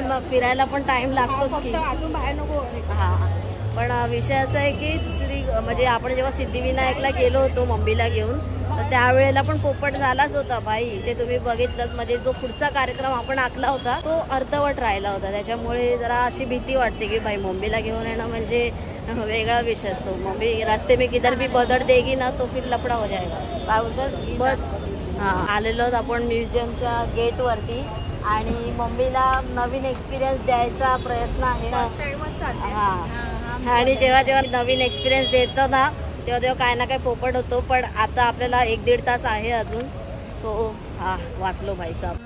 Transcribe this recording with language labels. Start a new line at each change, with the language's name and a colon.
Marathi: फिरायला पण टाइम लागतोच की. हा, पण विषय असा आहे की दुसरी म्हणजे आपण जेव्हा सिद्धिविनायकला गेलो होतो मम्मीला घेऊन, तर त्यावेळेला पण पोपट झालाच होता भाई. ते तुम्ही बघितलं. म्हणजे जो पुढचा कार्यक्रम आपण आखला होता तो अर्धवट राहिला होता. त्याच्यामुळे जरा अशी भीती वाटते की भाई मम्मीला घेऊन येणं म्हणजे वेगळा विषय असतो.
Hindi: मम्मी रास्ते में किधर भी बदड़ देगी ना तो फिर लफड़ा हो जाएगा.
Marathi: काय बोलतात बस. हां, आलेलो आपण म्युझियमच्या गेटवरती आणि मम्मीला नवीन एक्सपिरियन्स द्यायचा प्रयत्न आहे. हां, आणि जेव्हा जेव्हा नवीन एक्सपिरियन्स देतो ना तेव्हा तेव्हा काय ना काय पोपट होतो. पण आता आपल्याला 1-1.5 तास आहे अजून. सो हा वाचलो भाई साहेब.